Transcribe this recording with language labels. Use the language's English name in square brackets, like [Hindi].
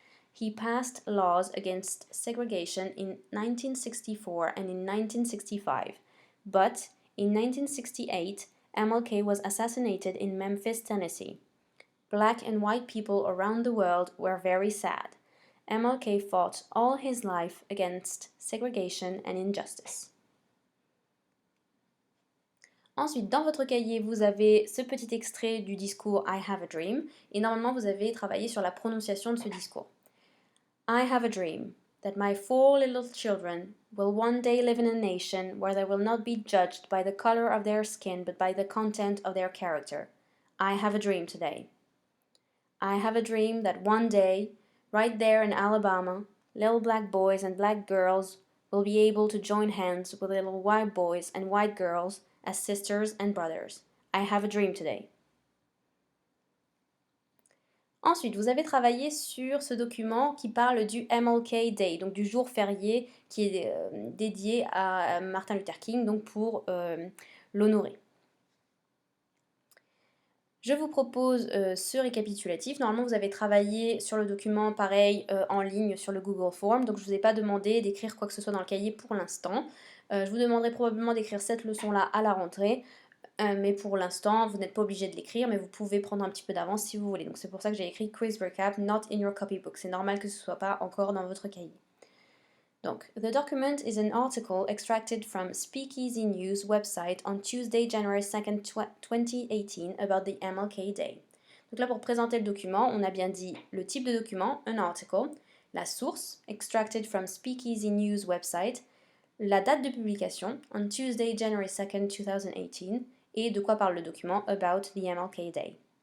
[English] He passed laws against segregation in 1964 and in 1965, but in 1968, MLK was assassinated in Memphis, Tennessee. Black and white people around the world were very sad. MLK fought all his life against segregation and injustice. [French] Ensuite, dans votre cahier, vous avez ce petit extrait du discours I Have a Dream, et normalement vous avez travaillé sur la prononciation de ce discours. [English] I have a dream that my 4 little children will one day live in a nation where they will not be judged by the color of their skin but by the content of their character. I have a dream today. I have a dream that one day, right there in Alabama, little black boys and black girls will be able to join hands with little white boys and white girls as sisters and brothers. I have a dream today. [French] Ensuite, vous avez travaillé sur ce document qui parle du MLK Day, donc du jour férié qui est dédié à Martin Luther King, donc pour l'honorer. Je vous propose ce récapitulatif. Normalement, vous avez travaillé sur le document pareil en ligne sur le Google Form, donc je ne vous ai pas demandé d'écrire quoi que ce soit dans le cahier pour l'instant. Je vous demanderai probablement d'écrire cette leçon-là à la rentrée. Mais pour l'instant, vous n'êtes pas obligé de l'écrire, mais vous pouvez prendre un petit peu d'avance si vous voulez. Donc c'est pour ça que j'ai écrit [English] quiz recap, not in your copybook. [French] C'est normal que ce ne soit pas encore dans votre cahier. [English] Donc, the document is an article extracted from Speakeasy News website on Tuesday, January 2nd, 2018 about the MLK Day. [French] Donc là, pour présenter le document, on a bien dit le type de document, un article, la source, [English] extracted from Speakeasy News website, [French] la date de publication, [English] on Tuesday, January 2nd, 2018, [French] et de quoi parle le document [English] about the MLK Day.